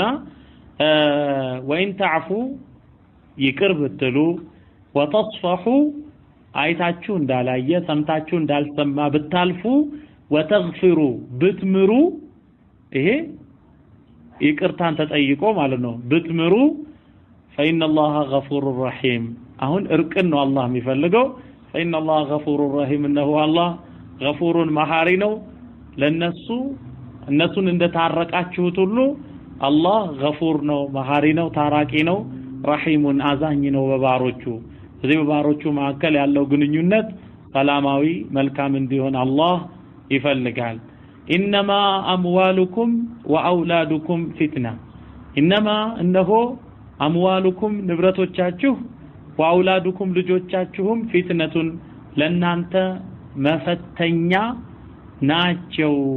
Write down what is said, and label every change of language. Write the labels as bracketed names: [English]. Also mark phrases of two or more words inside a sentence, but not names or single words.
[Arabic] وإن تعفوا [Amharic] ይቅር ብትሉ ወተስፈሑ አይታችሁ እንዳላየ ሰምታችሁ እንዳልሰማ ብታልፉ ወተግፊሩ ብትምሩ ይሄ ይቅርታን ተጠይቆ ማለት ነው ብትምሩ [Arabic] فإن الله غفور رحيم [Amharic] አሁን እርቅን ነው አላህ የሚፈልገው [Arabic] فإن الله غفور رحيم انه الله غفور [Amharic] መሐሪ ነው እነሱን እንደታረቃችሁት ሁሉ አላህ غفور ነው መሐሪ ነው ታራቂ ነው ረሂሙን አዛኝ ነው በባሮቹ ስለዚህ በባሮቹ መካከል ያለው ግንኙነት ሰላማዊ መልካም እንዲሆን አላህ ይፈልጋል [Arabic] إنما أموالكم وأولادكم فتنة إنما [Amharic] እነሆ አምዋሉኩም ንብረቶቻችሁ ወአውላዱኩም ልጆቻችሁም ፊትነቱን ለናንተ መፈተኛ ናቸው